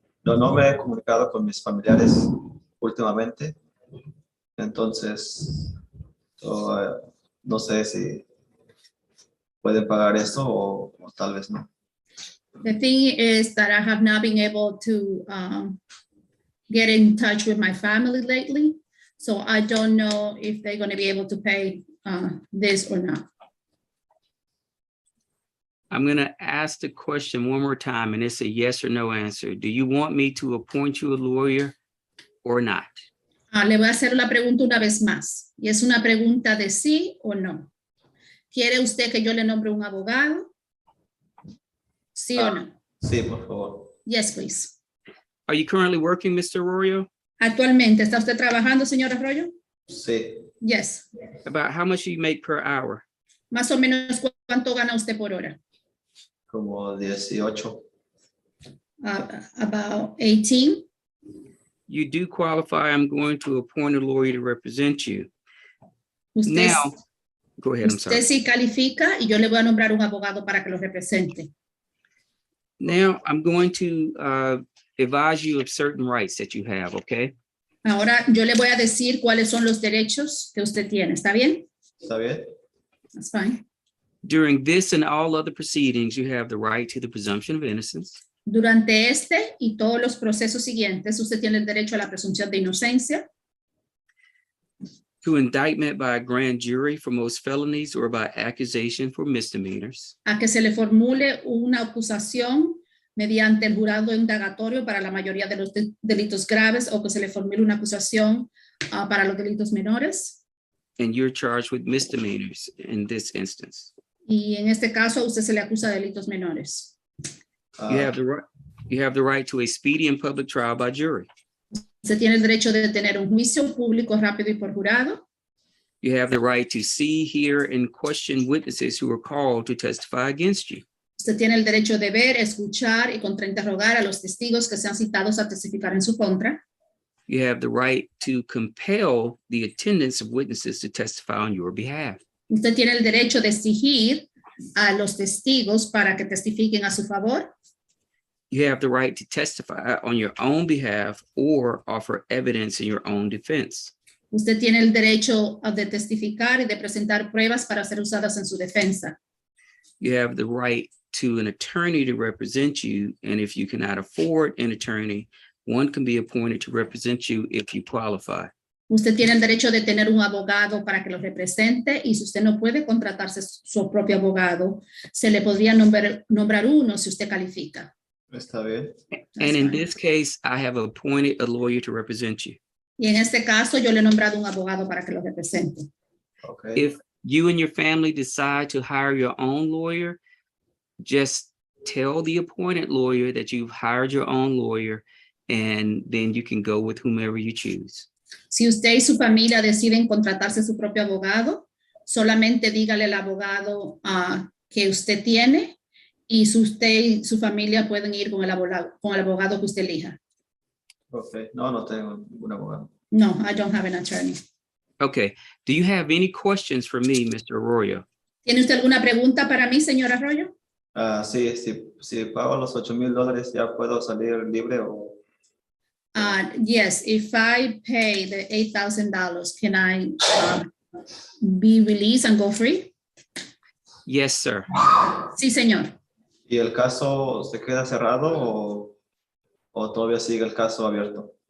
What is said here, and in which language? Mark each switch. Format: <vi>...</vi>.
<es>yo no me he comunicado con mis familiares últimamente, entonces no sé si pueden pagar eso o tal vez no.</es> <en>The thing is that I have not been able to get in touch with my family lately. So I don't know if they're going to be able to pay this or not. I'm going to ask the question one more time, and it's a yes or no answer. Do you want me to appoint you a lawyer or not?</en> <es>Le voy a hacer la pregunta una vez más. Y es una pregunta de sí o no. ¿Quiere usted que yo le nombre un abogado? ¿Sí o no? Sí, por favor.</es> <en>Yes, please. Are you currently working, Mr. Arroyo?</en> <es>Actualmente, ¿está usted trabajando, señor Arroyo? Sí.</es> <en>Yes. About how much do you make per hour?</en> <es>Más o menos, ¿cuánto gana usted por hora? Como 18.</es> <en>About 18. You do qualify. I'm going to appoint a lawyer to represent you.</en> <es>Usted,</es> <en>Now, go ahead, I'm</en> <es>usted</es> <en>sorry.</en> <es>sí califica y yo le voy a nombrar un abogado para que lo represente.</es> <en>Now, I'm going to advise you of certain rights that you have, okay?</en> <es>Ahora yo le voy a decir cuáles son los derechos que usted tiene. ¿Está bien? ¿Está bien?</es> <en>That's fine. During this and all other proceedings, you have the right to the presumption of innocence.</en> <es>Durante este y todos los procesos siguientes, usted tiene el derecho a la presunción de inocencia,</es> <en>To indictment by a grand jury for most felonies or by accusation for misdemeanors.</en> <es>a que se le formule una acusación mediante el jurado indagatorio para la mayoría de los delitos graves o que se le formule una acusación para los delitos menores.</es> <en>And you're charged with misdemeanors in this instance.</en> <es>Y en este caso, a usted se le acusa de delitos menores.</es> <en>You have the right to a speedy and public trial by jury.</en> <es>Usted tiene el derecho de tener un juicio público rápido y por jurado.</es> <en>You have the right to see, hear, and question witnesses who are called to testify against you.</en> <es>Usted tiene el derecho de ver, escuchar y contrainterrogar a los testigos que sean citados a testificar en su contra.</es> <en>You have the right to compel the attendance of witnesses to testify on your behalf.</en> <es>Usted tiene el derecho de exigir a los testigos para que testifiquen a su favor.</es> <en>You have the right to testify on your own behalf or offer evidence in your own defense.</en> <es>Usted tiene el derecho de testificar y de presentar pruebas para ser usadas en su defensa.</es> <en>You have the right to an attorney to represent you, and if you cannot afford an attorney, one can be appointed to represent you if you qualify.</en> <es>Usted tiene el derecho de tener un abogado para que lo represente y si usted no puede contratarse su propio abogado, se le podría nombrar uno si usted califica. ¿Está bien?</es> <en>And in this case, I have appointed a lawyer to represent you.</en> <es>Y en este caso, yo le he nombrado un abogado para que lo represente.</es> <en>Okay. If you and your family decide to hire your own lawyer, just tell the appointed lawyer that you've hired your own lawyer, and then you can go with whomever you choose.</en> <es>Si usted y su familia deciden contratarse su propio abogado, solamente dígale al abogado que usted tiene y usted y su familia pueden ir con el abogado que usted elija.</es> <en>Okay.</en> <es>No tengo ningún abogado.</es> <en>No, I don't have an attorney. Okay. Do you have any questions for me, Mr. Arroyo?</en> <es>¿Tiene usted alguna pregunta para mí, señor Arroyo? Sí, si pago los $8,000, ¿ya puedo salir libre o?</es> <en>Yes, if I pay the $8,000, can I be released and go free? Yes, sir.</en> <es>Sí, señor. ¿Y el caso se queda cerrado o todavía sigue el caso abierto?</es>